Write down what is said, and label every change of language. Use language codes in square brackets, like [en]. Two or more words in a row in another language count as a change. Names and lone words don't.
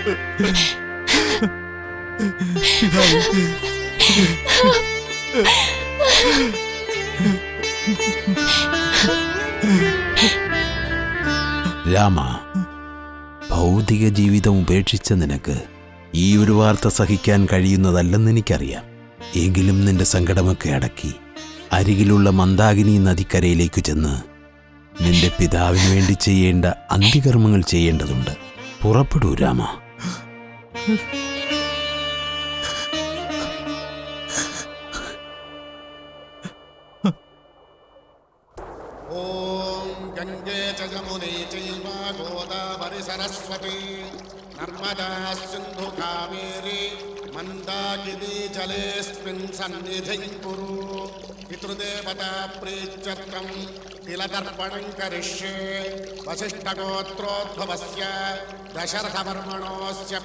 [ml] രാമ, ഭൗതിക ജീവിതം ഉപേക്ഷിച്ച നിനക്ക് ഈ ഒരു വാർത്ത സഹിക്കാൻ കഴിയുന്നതല്ലെന്ന് എനിക്കറിയാം. എങ്കിലും നിന്റെ സങ്കടമൊക്കെ അടക്കി അരികിലുള്ള മന്ദാകിനി നദിക്കരയിലേക്ക് ചെന്ന് നിന്റെ പിതാവിന് വേണ്ടി ചെയ്യേണ്ട അന്ത്യകർമ്മങ്ങൾ ചെയ്യേണ്ടതുണ്ട്. പുറപ്പെടൂ രാമ. [sa] गंगे च यमुने चैव गोदावरी सरस्वती नर्मदा सिन्धु कावेरी मन्दाकिनी जलेऽस्मिन् सन्निधिं कुरु पितृदेवता प्रीत्यर्थं तिलतर्पणं करिष्ये वसिष्ठगोत्रोद्भवस्य दशरथवर्मणोऽस्य